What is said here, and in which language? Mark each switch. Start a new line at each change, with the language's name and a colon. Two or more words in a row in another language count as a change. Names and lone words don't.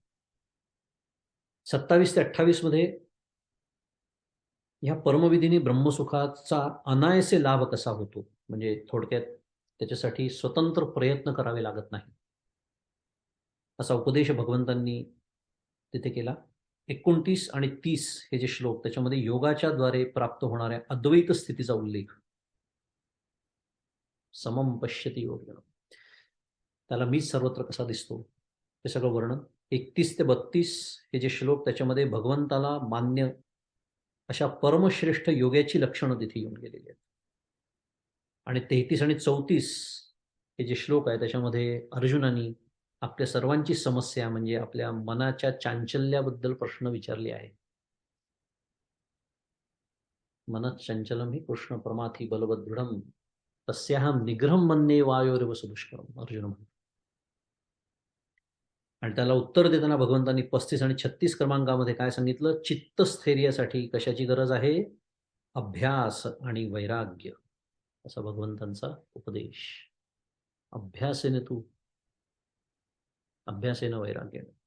Marathi: 27 ते 28 मध्ये ह्या परमविधीने ब्रह्मसुखाचा अनायसे लाभ कसा होतो, म्हणजे थोडक्यात त्याच्यासाठी स्वतंत्र प्रयत्न करावे लागत नाही, असा उपदेश भगवंतांनी तिथे केला. 29 आणि 30 हे जे श्लोक, त्याच्यामध्ये योगाच्या द्वारे प्राप्त होणाऱ्या अद्वैत स्थितीचा उल्लेख.
Sanskrit: समम पश्यती योगिनम.
Marathi: त्याला मीच सर्वत्र कसा दिसतो हे सगळं वर्णन. 31 ते 32 हे जे श्लोक, त्याच्यामध्ये भगवंताला मान्य अशा परमश्रेष्ठ योग्याची लक्षणं तिथे येऊन गेलेली आहेत. आणि 33 आणि 34 हे जे श्लोक आहे, त्याच्यामध्ये अर्जुनाने आपल्या सर्वांची समस्या म्हणजे आपल्या मनाच्या चांचल्याबद्दल प्रश्न विचारले आहे.
Sanskrit: मनश्चंचलम हि कृष्ण प्रमाथी बलवदृढम तस्याहम निग्रहम मन्ये वायोरिव सुदुष्करम,
Marathi: अर्जुन म्हणतो. आणि त्याला उत्तर देताना भगवंतांनी 35 आणि 36 क्रमांकामध्ये काय सांगितलं? चित्तस्थैर्यासाठी कशाची गरज आहे? अभ्यास आणि वैराग्य, असा भगवंतांचा उपदेश.
Sanskrit: अभ्यासेने तू, अभ्यासेन वैराग्य.